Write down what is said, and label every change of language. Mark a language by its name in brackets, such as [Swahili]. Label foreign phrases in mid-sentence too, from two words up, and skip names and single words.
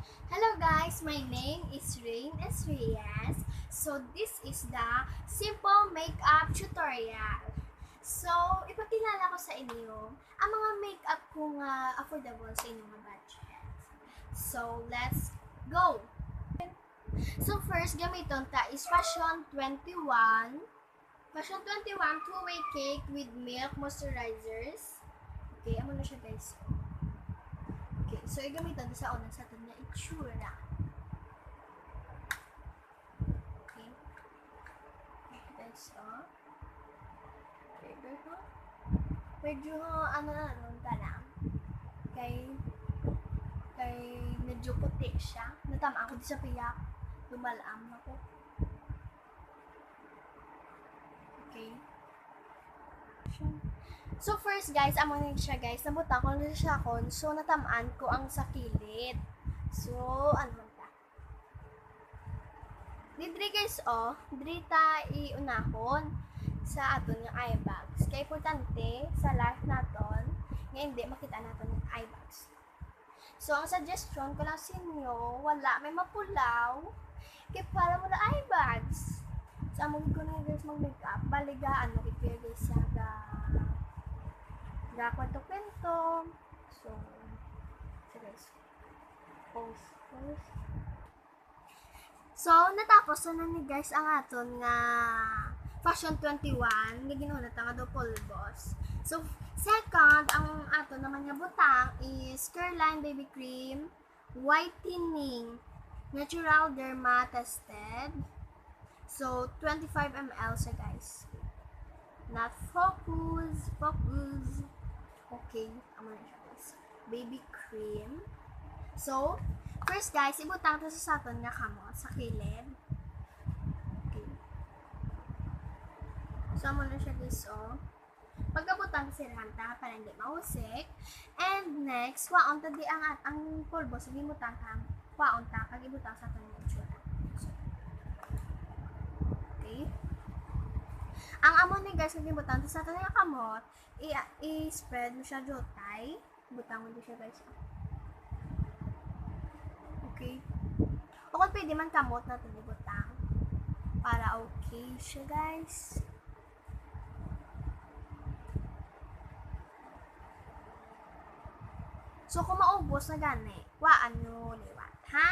[English] Hello guys, my name is Rain S. Reyes. So this is the simple makeup tutorial. [Hiligaynon] So, ipakilala ko sa inyo ang mga makeup kung affordable sa inyong mga budget. [English] So, let's go! [Hiligaynon] So first, gamiton ta is Fashion 21. [English] Fashion 21 two-way cake with milk moisturizers. [Hiligaynon] Okay, amo na siya guys. Okay, so igamitan sa una sa atin na itsura. Okay. Guys, okay, dito. Medyo, ta lang. Kay medyo puti siya. Natama ako di sa piyak. Lumalaam ako. Okay. So first guys, amo na siya guys. Nabuta ko na siya kon. So natamaan ko ang sa kilid. So ano ta? Didri guys diri ta iunahon sa aton nga eye bags. Kay importante sa life naton nga hindi makita naton ang eye bags. So ang suggestion ko lang sa inyo, wala may mapulaw kay para mo na eye bags. Sa amo ko na guys mag-makeup, baliga ano kay guys sa kwento-kwento. [English] So, guys. Pause. [Hiligaynon] So, natapos na ni guys ang aton nga Fashion 21 nga ginulat nga do pulbos. So, second, ang aton naman nga butang is Careline Baby Cream Whitening Natural Derma Tested. So, 25 ml siya guys. [English] Not focus. [Hiligaynon] Okay, amo na siya guys. [English] Baby cream. So, first guys, [Hiligaynon] ibutang to sa aton nga kamot sa kilid. Okay. So, amo na siya guys, pagkabutang sirahan ta para hindi mausik. [English] And next, [Hiligaynon] waon ta di ang pulbo sa gimutang ta. Waon ta kag ibutang sa aton nga itsura. Okay. Ang amo ni guys kung gibutan sa aton nga kamot, i-spread mo siya jotay. Butang mo din siya guys. Okay. O kung pwede man kamot na ito ibutang. Para okay siya guys. So kung maubos na gani, waan nyo liwat, ha?